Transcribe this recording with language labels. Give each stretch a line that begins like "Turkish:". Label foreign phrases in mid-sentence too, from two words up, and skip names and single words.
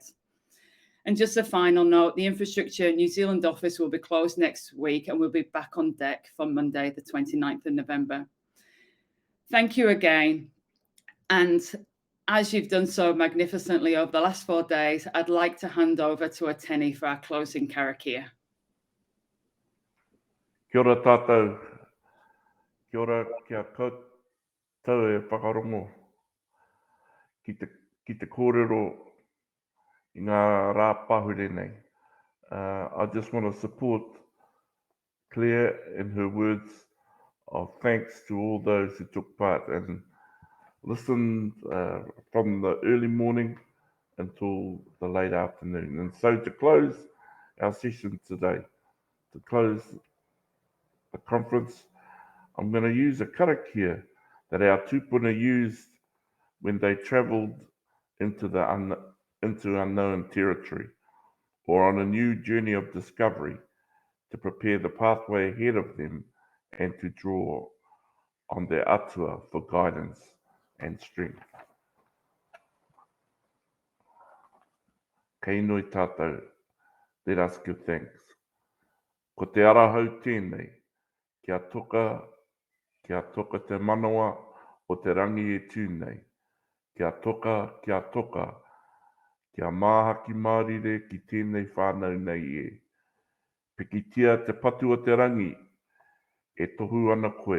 English: And just a final note, the Infrastructure New Zealand office will be closed next week and we'll be back on deck from Monday, the 29th of November. Thank you again. And as you've done so magnificently over the last 4 days, I'd like to hand over to Otene for our closing karakia.
Māori: Kia ora tātou, kia ora kia koutou e whakarongo ki te kōrero I ngā rā pahure nei.
English: I just want to support Claire in her words of thanks to all those who took part and listened from the early morning until the late afternoon. And so to close our session today, to close the conference, I'm going to use a karakia that our tupuna used when they travelled into unknown territory or on a new journey of discovery to prepare the pathway ahead of them and to draw on their atua for guidance and strength.
Māori: Kei noi tātou,
English: let us give thanks.
Māori: Ko te arahau tēnei, kia toka te manawa o te rangi e tūnei. Kia toka, kia māhaki mārire ki tēnei whānau nei e. Pikitia te patu o te rangi, e tohu ana koe.